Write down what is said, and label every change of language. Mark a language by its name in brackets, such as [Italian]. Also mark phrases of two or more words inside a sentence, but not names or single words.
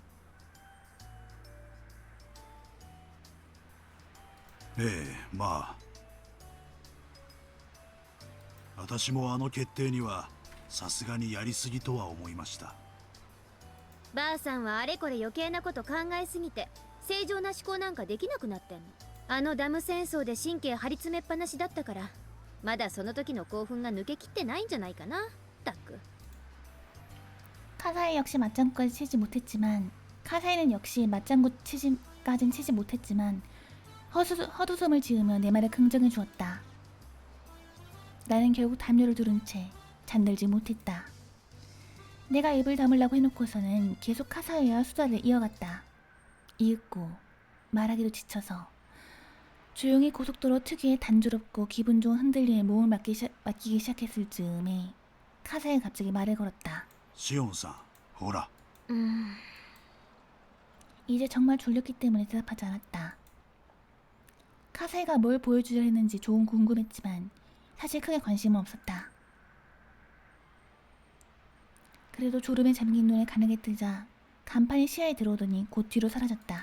[Japanese] ええ、まあ私もあの決定にはさすがにやりすぎとは思いました。ばあさんはあれこれ余計なこと考えすぎて正常な思考なんかできなくなってんの。あのダム戦争で神経張り詰めっぱなしだったからまだその時の興奮が抜けきってないんじゃないかな。ったく。 [Korean] 카사이 역시 맞장구까지 치지 못했지만 카사이는 역시 맞장구까진 치지 못했지만 헛웃음을 지으며 내 말을 긍정해 주었다. 나는 결국 담요를 두른 채 잠들지 못했다. 내가 입을 다물라고 해놓고서는 계속 카사이와 수다를 이어갔다. 이윽고 말하기도 지쳐서 조용히 고속도로 특유의 단조롭고 기분 좋은 흔들림에 몸을 맡기기 시작했을 즈음에 카사이가 갑자기 말을 걸었다. [Japanese] シオンさん、ほら。 [Korean] 이제 정말 졸렸기 때문에 대답하지 않았다. 카사이가 뭘 보여주려 했는지 조금 궁금했지만 사실 크게 관심은 없었다. 그래도 졸음에 잠긴 눈에 가늘게 뜨자 간판이 시야에 들어오더니 곧 뒤로 사라졌다.